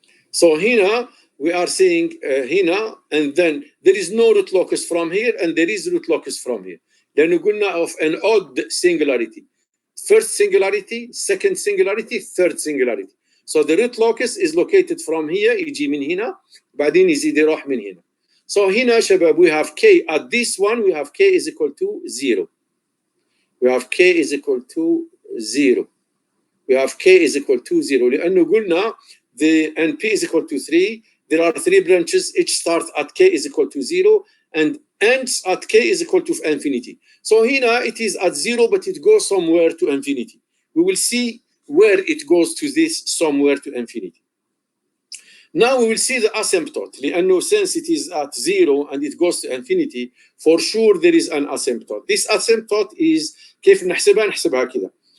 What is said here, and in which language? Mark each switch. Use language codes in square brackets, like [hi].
[en] So [ar] هنا [en] we are seeing هنا and then there is no root locus from here and there is root locus from here. [ar] لأنه قلنا [en] of an odd singularity. First singularity, second singularity, third singularity. So the root locus is located from here. [ar] يجي من هنا بعدين يزيد يروح من هنا. [en] So [ar] هنا شباب [en] we have K at this one we have K is equal to 0. We have K is equal to 0. We have K is equal to 0 [ar] لأنه قلنا [en] the NP is equal to 3. There are 3 branches, each start at K is equal to 0 and ends at K is equal to infinity. So here it is at 0, but it goes somewhere to infinity. We will see where it goes to this somewhere to infinity. Now we will see the asymptote. [ar] لأنه [en] since it is at 0 and it goes to infinity, for sure there is an asymptote. This asymptote is [ar] كيف نحسبها؟ نحسبها كده.